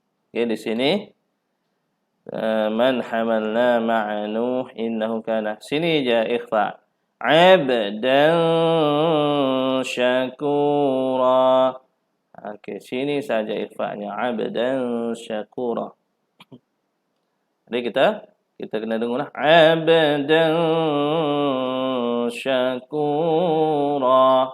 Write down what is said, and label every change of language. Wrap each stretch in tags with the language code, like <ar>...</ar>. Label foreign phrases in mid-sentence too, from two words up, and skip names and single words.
<ms>Okay, di sini</ms> <ar>من حملنا مع نوح إنه كان.</ar> <ms>Sini je ikhfa.</ms> <ar>عبدا شكورا.</ar> <ms>Okey, sini saja ikhfa-nya.</ms> <ar>عبدا شكورا.</ar> <ms>Jadi kita kena dengarlah.</ms> <ar>عبدا شكورا.</ar>